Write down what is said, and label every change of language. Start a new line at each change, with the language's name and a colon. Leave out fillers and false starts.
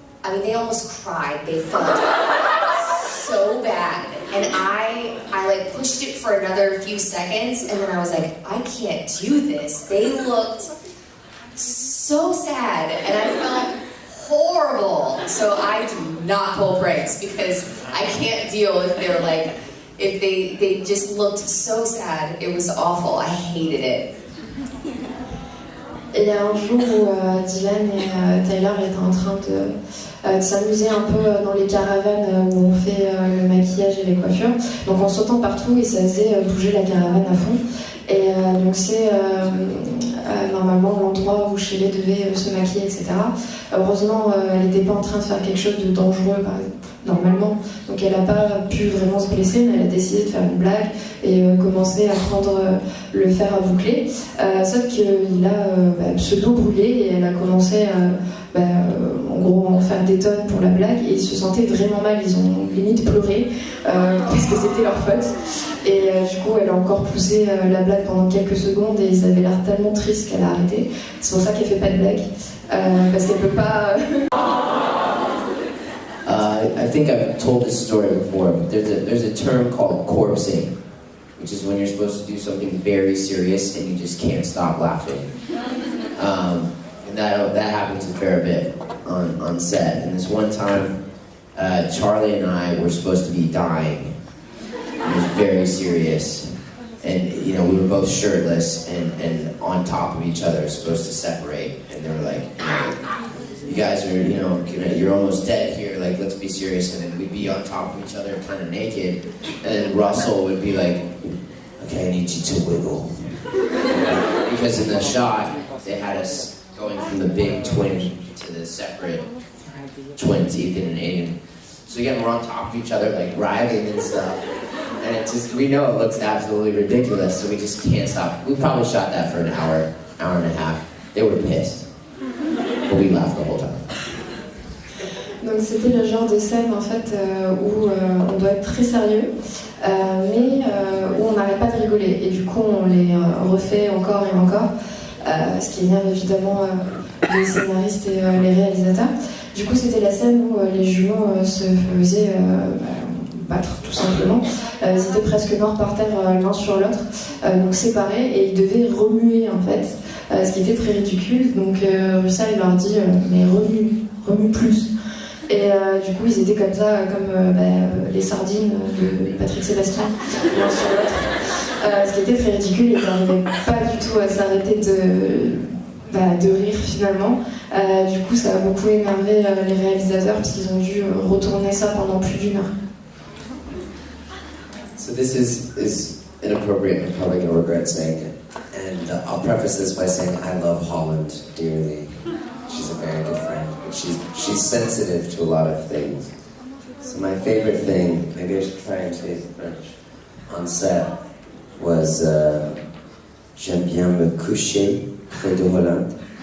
English: I mean, they almost cried. They felt so bad, and I like pushed it for another few seconds, and then I was like, I can't do this. They looked so sad, and I felt horrible. So I do not pull pranks because I can't deal if they're like. If they just looked so sad, it was awful. I hated it.
French: Et il y a un jour où Dylan et Tyler étaient en train de s'amuser un peu dans les caravanes où on fait le maquillage et les coiffures. Donc en sautant partout et ça faisait bouger la caravane à fond. Et donc c'est normalement l'endroit où Shelley devait se maquiller, etc. Heureusement, elle n'était pas en train de faire quelque chose de dangereux, par exemple. Normalement, donc elle n'a pas pu vraiment se blesser, mais elle a décidé de faire une blague et commencer à prendre le fer à boucler. Sauf qu'il a pseudo brûlé et elle a commencé en gros en faire des tonnes pour la blague et ils se sentaient vraiment mal, ils ont limite pleuré parce que c'était leur faute. Et du coup elle a encore poussé la blague pendant quelques secondes et ils avaient l'air tellement tristes qu'elle a arrêté. C'est pour ça qu'elle fait pas de blague, parce qu'elle peut pas...
English: I think I've told this story before, but there's a term called corpsing, which is when you're supposed to do something very serious and you just can't stop laughing. And that happens a fair bit on set. And this one time, Charlie and I were supposed to be dying. It was very serious. And, you know, we were both shirtless and on top of each other, supposed to separate. And they were like, you guys are, you know, you're almost dead here, like, let's be serious. And then we'd be on top of each other, kind of naked. And then Russell would be like, okay, I need you to wiggle. Because in the shot, they had us going from the big twin to the separate twins, Ethan and Aiden. So again, we're on top of each other, like riding and stuff. And it just, we know it looks absolutely ridiculous, so we just can't stop. We probably shot that for an hour, hour and a half. They were pissed. But we laughed the whole time.
French: Donc c'était le genre de scène en fait où on doit être très sérieux, mais où on n'arrête pas de rigoler. Et du coup on les refait encore et encore, ce qui énerve évidemment les scénaristes et les réalisateurs. Du coup c'était la scène où les jumeaux se faisaient battre tout simplement. Ils étaient presque morts par terre l'un sur l'autre, donc séparés, et ils devaient remuer en fait, ce qui était très ridicule. Donc Russell il leur dit mais remue plus. Et du coup ils étaient comme ça, comme les sardines de Patrick Sébastien l'un sur l'autre, ce qui était très ridicule. Ils n'arrivaient pas du tout à s'arrêter de rire finalement. Du coup ça a beaucoup énervé les réalisateurs parce qu'ils ont dû retourner ça pendant plus d'1 heure.
English: So this is inappropriate, I'm probably going to regret saying it. And I'll preface this by saying I love Holland dearly. She's a very good friend. But she's sensitive to a lot of things. So my favorite thing, maybe I should try and say it in French, on set was
French: j'aime bien me coucher près de Hollande.